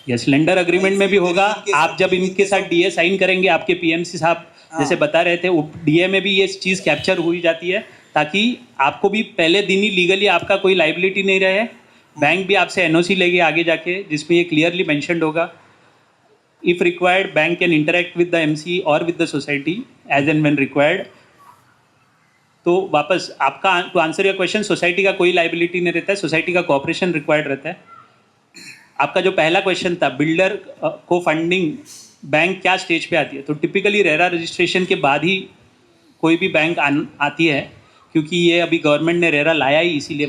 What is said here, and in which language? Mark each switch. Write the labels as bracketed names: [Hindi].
[Hindi] Yes, lender agreement में भी होगा. आप जब इनके साथ DA साइन करेंगे, आपके PMC साहब जैसे बता रहे थे, DA में भी ये चीज़ कैप्चर हुई जाती है ताकि आपको भी पहले दिन ही लीगली आपका कोई लाइबिलिटी नहीं रहे. बैंक भी आपसे NOC लेके आगे जाके, जिसमें ये क्लियरली मैंशनड होगा. [English] If required, bank can interact with the MC or with the society as and when required. [Hindi] तो वापस आपका [English] to answer your question, [Hindi] society का कोई लाइबिलिटी नहीं रहता है, सोसाइटी का कोऑपरेशन रिक्वायर्ड रहता है. आपका जो पहला क्वेश्चन था, बिल्डर को फंडिंग बैंक क्या स्टेज पे आती है, तो टिपिकली रेरा रजिस्ट्रेशन के बाद ही कोई भी बैंक आती है, क्योंकि ये अभी गवर्नमेंट ने रेरा लाया ही इसीलिए.